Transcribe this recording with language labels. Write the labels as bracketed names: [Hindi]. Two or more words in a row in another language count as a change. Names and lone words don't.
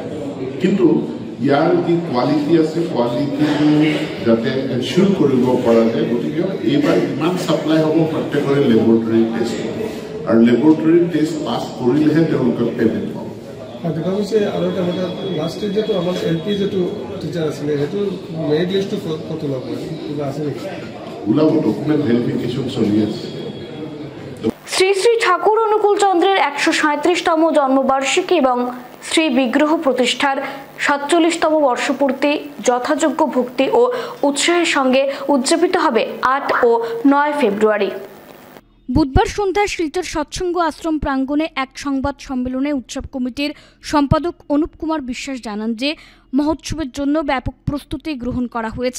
[Assamese] কিন্তু ইয়াৰ যি কোৱালিটি আছে, কোৱালিটিটো যাতে এনচিয়ৰ কৰিব পৰা যায়, গতিকে এইবাৰ ইমান ছাপ্লাই হ'ব প্ৰত্যেকৰে [English] laboratory test [Assamese] হ'ব, আৰু [English] laboratory test pass [Assamese] কৰিলেহে তেওঁলোকে পে'মেণ্ট পাব। দেখা গৈছে আৰু এটা কথা, [English] last year [Assamese] যিটো আমাৰ LP যিটো টিচাৰ আছিলে সেইটো [English] merit listটো [Assamese] ক'ত ওলাব, কিবা আছে নেকি? ওলাব, [English] document verification [Assamese] চলি আছে। [Bangla] শ্রী শ্রী ঠাকুর অনুকূল চন্দ্রের 137তম জন্মবার্ষিকী এবং শ্রী বিগ্রহ প্রতিষ্ঠার 47তম বর্ষপূর্তি যথাযোগ্য ভক্তি ও উৎসাহের সঙ্গে উদযাপিত হবে 8 ও 9 ফেব্রুয়ারি। বুধবার সন্ধ্যায় শিলচর সৎসঙ্গ আশ্রম প্রাঙ্গণে এক সংবাদ সম্মেলনে উৎসব কমিটির সম্পাদক অনুপ কুমার বিশ্বাস জানান যে মহোৎসবের জন্য ব্যাপক প্রস্তুতি গ্রহণ করা হয়েছে।